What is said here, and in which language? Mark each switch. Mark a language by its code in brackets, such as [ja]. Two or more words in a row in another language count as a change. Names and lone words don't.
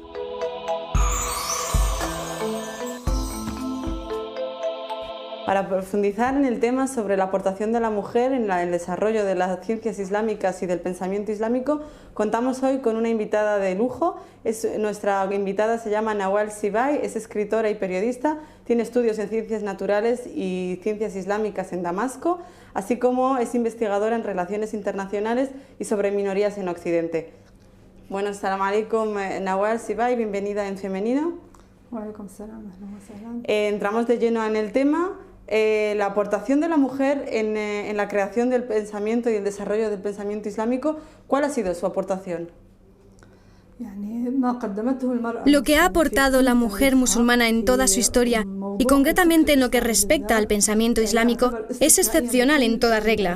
[es] Para profundizar en el tema sobre la aportación de la mujer en el desarrollo de las ciencias islámicas y del pensamiento islámico, contamos hoy con una invitada de lujo. Nuestra invitada se llama Nawal Sibai, es escritora y periodista, tiene estudios en ciencias naturales y ciencias islámicas en Damasco, así como es investigadora en relaciones internacionales y sobre minorías en Occidente. Bueno, [ar] السلام عليكم, [es] Nawal Sibai, bienvenida en Femenino. Entramos de lleno en el tema. La aportación de la mujer en la creación del pensamiento y el desarrollo del pensamiento islámico, ¿cuál ha sido su aportación? Lo que ha aportado la mujer musulmana en toda su historia, y concretamente en lo que respecta al pensamiento islámico, es excepcional en toda regla.